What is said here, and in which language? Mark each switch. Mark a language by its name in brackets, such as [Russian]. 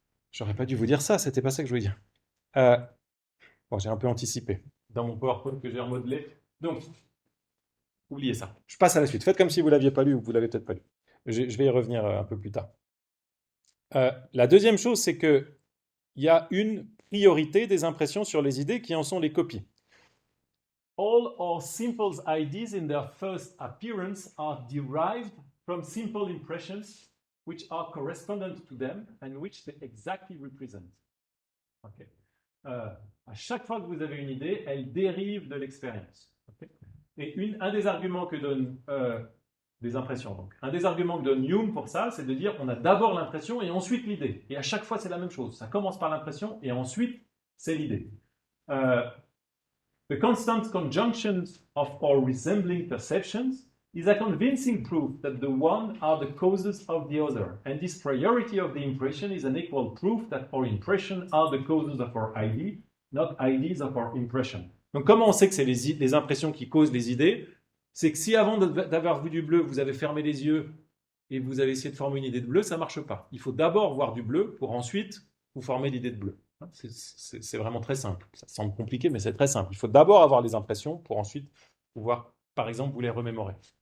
[French] J'aurais pas dû vous dire ça, c'était pas ça que je voulais dire. Bon, j'ai un peu anticipé dans mon PowerPoint que j'ai remodelé. Donc, oubliez ça. Je passe à la suite. Faites comme si vous ne l'aviez pas lu ou que vous l'avez peut-être pas lu. Je vais y revenir un peu plus tard. La deuxième chose, c'est qu'il y a une priorité des impressions sur les idées qui en sont les copies. [English] All our simple ideas in their first appearance are derived from simple impressions which are correspondent to them and which they exactly represent. Okay. [French] À chaque fois que vous avez une idée, elle dérive de l'expérience. Okay. Et un des arguments que donne des impressions, donc un des arguments que donne Hume pour ça, c'est de dire on a d'abord l'impression et ensuite l'idée. Et à chaque fois, c'est la même chose. Ça commence par l'impression et ensuite, c'est l'idée. [English] The constant conjunction of our resembling perceptions is a convincing proof that the one are the causes of the other, and this priority of the impression is an equal proof that our impressions are the causes of our idea, not ideas of our impression. [French] Donc comment on sait que c'est les impressions qui causent les idées? C'est que si avant d'avoir vu du bleu, vous avez fermé les yeux et vous avez essayé de former une idée de bleu, ça ne marche pas. Il faut d'abord voir du bleu pour ensuite vous former l'idée de bleu. C'est vraiment très simple. Ça semble compliqué, mais c'est très simple. Il faut d'abord avoir les impressions pour ensuite pouvoir, par exemple, vous les remémorer.